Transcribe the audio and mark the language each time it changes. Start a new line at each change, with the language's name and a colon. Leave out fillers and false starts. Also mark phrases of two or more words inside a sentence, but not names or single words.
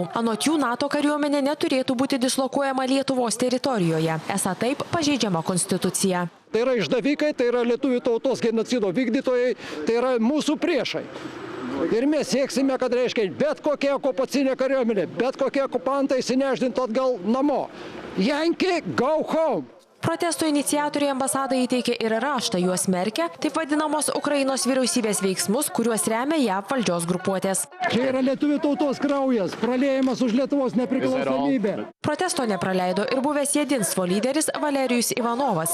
Lithuanian: Anot jų, NATO kariuomenė neturėtų būti dislokuojama Lietuvos teritorijoje. Esą taip pažeidžiama konstitucija. Tai yra išdavikai, tai yra lietuvių tautos genocido vykdytojai, tai yra mūsų priešai. Ir mes sieksime, kad reiškia bet kokia okupacinė kariuomenė, bet kokie okupantai įsinešdintų atgal namo.
English: Yankee, go home!
Lithuanian: Protesto iniciatoriai ambasadai įteikė ir raštą, juos smerkia taip vadinamos Ukrainos vyriausybės veiksmus, kuriuos remia JAV valdžios grupuotės. Čia yra lietuvių tautos kraujas, praliejimas už Lietuvos nepriklausomybę. Protesto nepraleido ir buvęs Jedinstvo lyderis Valerijus Ivanovas.